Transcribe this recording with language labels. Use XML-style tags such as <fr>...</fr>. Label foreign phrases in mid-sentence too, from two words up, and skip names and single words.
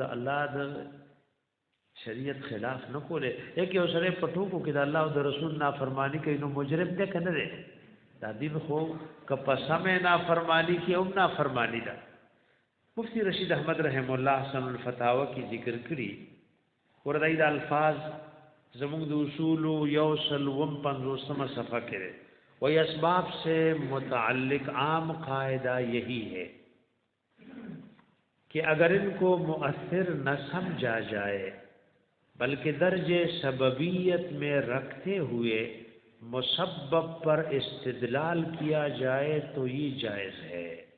<ps>الله د شریعت خلاف نه کوله یکه اوسره په ټوکو کې د الله او د رسول نافرمانی کوي نو مجرم ده کنه ده دا دین خو که په سمه نافرمانی کې او نافرمانی ده مفتی رشید احمد</ps> <ar>رحم الله</ar> <ps>حسن الفتاوی کی ذکر کړي ورته د الفاظ زموږ د اصول یو سلوم 50 صفحه کې</ps> <ur>وہی اسباب سے متعلق عام قاعدہ یہی ہے کہ اگر ان کو مؤثر نہ سمجھا جائے بلکہ درجے سببیت میں رکھتے ہوئے مسبب پر استدلال کیا جائے تو یہ جائز ہے.</ur>